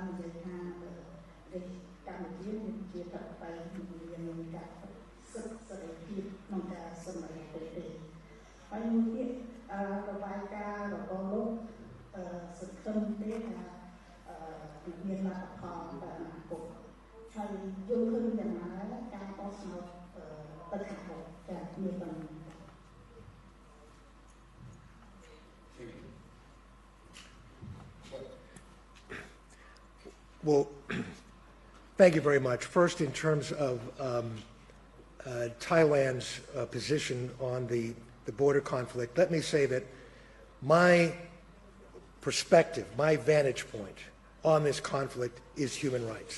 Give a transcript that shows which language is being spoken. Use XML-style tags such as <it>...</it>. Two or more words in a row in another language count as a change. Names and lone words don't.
<km>និយាយថាកម្ពុជាជាប្រទេសមានការសិទ្ធិសេរីភាពក្នុងការសម្រេចចិត្តទេហើយមួយទៀតរបាយការណ៍របស់លោកសង្ឃឹមទេថាមានលទ្ធផលទៅអនាគតហើយយល់ឃើញយ៉ាងណាការបោះឆ្នោតទៅខាងមុខចាមានប៉ុណ្ណឹង</km> <en>Well, thank you very much. First, in terms of Thailand's position on the border conflict, let me say that my perspective, my vantage point on this conflict is human rights.</en>